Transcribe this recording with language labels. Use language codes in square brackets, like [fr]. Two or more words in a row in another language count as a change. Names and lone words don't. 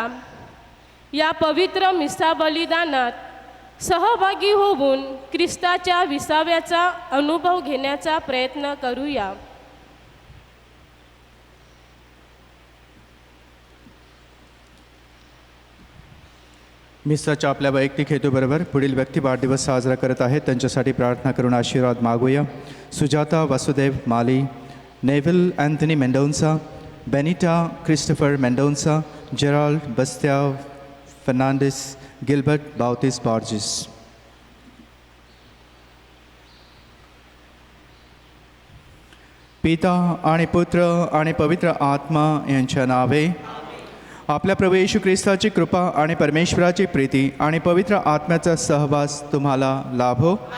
[mr] या पवित्र मिसा बलिदानात सहभागी होऊन ख्रिस्ताच्या विसाव्याचा अनुभव घेण्याचा प्रयत्न करूया. मिसाच्या आपल्या वैयक्तिक हेतूबरोबर पुढील व्यक्ती वाढदिवस साजरा करत आहेत त्यांच्यासाठी प्रार्थना करून आशीर्वाद मागूया. Sujata Vasudev Mali, Neville Anthony Mendonça, Benita Christopher Mendonça, Gerald Bastia Fernandez, Gilbert Bautista Borges. पिता आणि पुत्र आणि पवित्र आत्मा यांच्या नावे. आपल्या प्रभू येशू ख्रिस्ताची कृपा आणि परमेश्वराची प्रीती आणि पवित्र आत्म्याचा सहवास तुम्हाला लाभो.